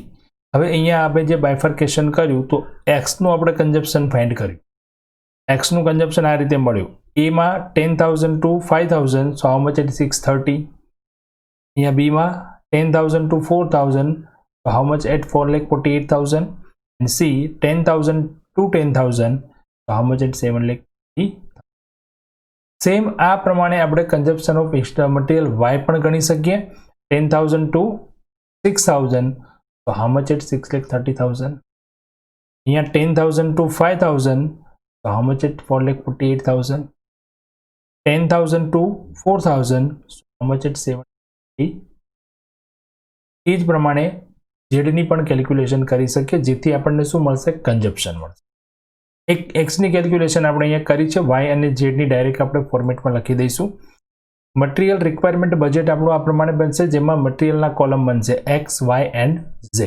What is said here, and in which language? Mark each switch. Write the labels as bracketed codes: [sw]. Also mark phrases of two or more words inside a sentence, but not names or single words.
[gu] હવે અહીંયા આપણે જે બાયફર્કેશન કર્યું તો એક્સનું આપણે કન્ઝપ્શન ફાઇન્ડ કર્યું. એક્સનું કન્ઝપ્શન આ રીતે મળ્યું. એમાં 10,000 to 5,000 [en] so how much at [gu] 630. અહીંયા બીમાં 10,000 to 4,000 [en] so how much at [gu] 4,48,000 and C 10,000 to 10,000 [en] so how much at [gu] 7,20,000. સેમ આ પ્રમાણે આપણે [en] consumption of extra material [gu] વાય પણ ગણી શકીએ 10,000 to 6,000 [en] so how much at [gu] 6,30,000. [en] Here 10,000 to 5,000 so how much at 4,48,000. 10,000 to 4,000 so how much at 7,20,000. [gu] એ જ પ્રમાણે ઝેડની પણ કેલ્ક્યુલેશન કરી શકીએ જેથી આપણને શું મળશે કન્ઝપ્શન મળશે. એક એક્સની કેલ્ક્યુલેશન આપણે અહીંયા કરી છે, વાય અને ઝેડની ડાયરેક્ટ આપણે ફોર્મેટમાં લખી દઈશું. [en] material requirement budget [gu] આપણું આ પ્રમાણે બનશે જેમાં મટીરિયલના કોલમ બનશે એક્સ, વાય એન્ડ ઝેડ.